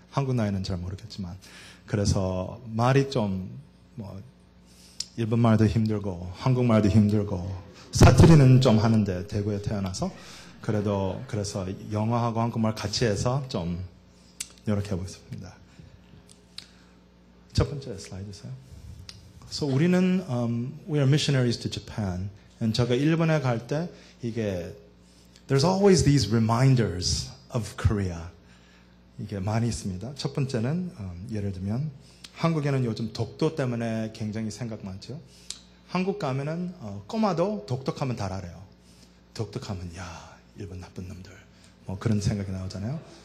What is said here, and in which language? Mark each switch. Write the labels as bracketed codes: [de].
[ko] 한국 나이는 잘 모르겠지만. 그래서 말이 좀 일본말도 힘들고 한국말도 힘들고 사투리는 좀 하는데 대구에 태어나서 그래서 영어하고 한국말 같이 해서 좀 노력해 보겠습니다. 첫 번째 슬라이드세요. [en] So [ko] 우리는 [en] we are missionaries to Japan. [ko] 제가 일본에 갈 때 이게 [en] there's always these reminders of Korea. [ko] 이게 많이 있습니다. 첫 번째는 예를 들면 한국에는 요즘 독도 때문에 굉장히 생각 많죠. 한국 가면은 꼬마도 독특하면 다 알아요. 독특하면 야 일본 나쁜 놈들 뭐 그런 생각이 나오잖아요.